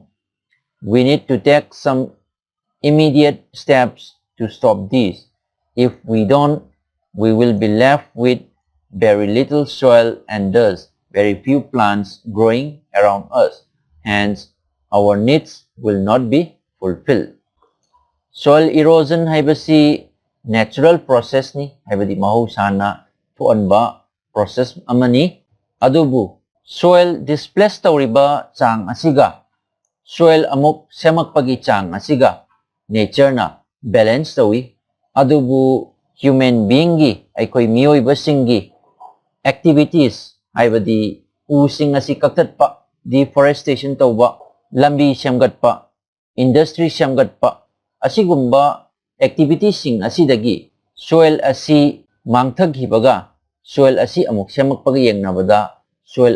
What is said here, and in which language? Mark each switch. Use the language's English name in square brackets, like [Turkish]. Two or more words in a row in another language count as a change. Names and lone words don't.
[English] We need to take some immediate steps to stop this. If we don't, we will be left with very little soil and thus very few plants growing around us. Hence, our needs will not be fulfilled. Soil erosion [Manipuri] haibasi [English] natural process [Manipuri] ni haibadi mahusana thuanba process amani adubu [English] soil displaced [Manipuri] tawriba chang asiga soil amuk semakpagi chang asiga nature na balance tawi adubu [English] human being [Manipuri] gi aikoi mioiba singi activities haibadi using asi kaktatpa deforestation tawba lambi semgatpa industry semgatpa asigumba activities sing asidagi soil asi mangthaghibaga soil asi amuk semakpaga yengnabada soil